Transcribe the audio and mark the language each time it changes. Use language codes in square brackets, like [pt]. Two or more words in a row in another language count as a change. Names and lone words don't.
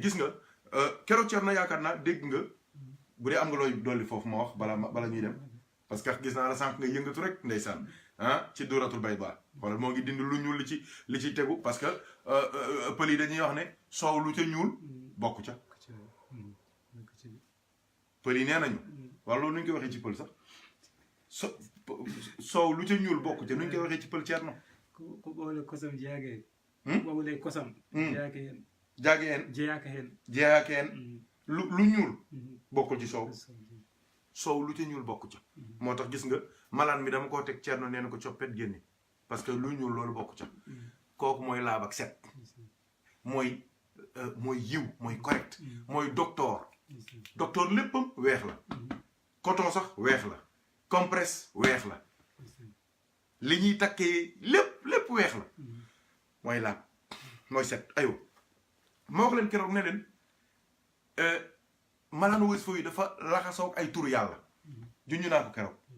[wo] gis nga keroog Thierno yaakaar naa dégg nga bu dee am nga looy dolli foofu ma wax bala ñuy dem [fr] parce que [wo] gis naa la sànq nga yëngatu rek ndeysaan ci duratul bayda wala moo ngi dindi lu ñuul li ci tegu [fr] parce que [wo] pël yi dañuy wax ne soow lu ca ñuul bokk ca pël yi nee nañu wala loolu nu ñu koy waxee ci pël sax soow lu ca ñuul bokk ca nu ñu koy waxee ci pël Thierno [ff] ko ɓoole kosam jeyaake ɓowle kosam jeyaake [wo] hen lu ñuul bokkul ci soow lu ca ñuul bokk ca moo tax gis nga malaan mi dama koo teg Thierno nee na ko coppet génne [fr] parce que [wo] lu ñuul loolu bokk ca kooku mooy laab ak set mooy yiw mooy correct mooy docteur léppam weex la coton sax weex la compresse weex la li ñuy takkee lépp weex la mooy laab mooy set aywa ma wax leen keroog ne leen malaanu wasifa yi dafa laxasoog ay turu yàlla juñu naa ko keroog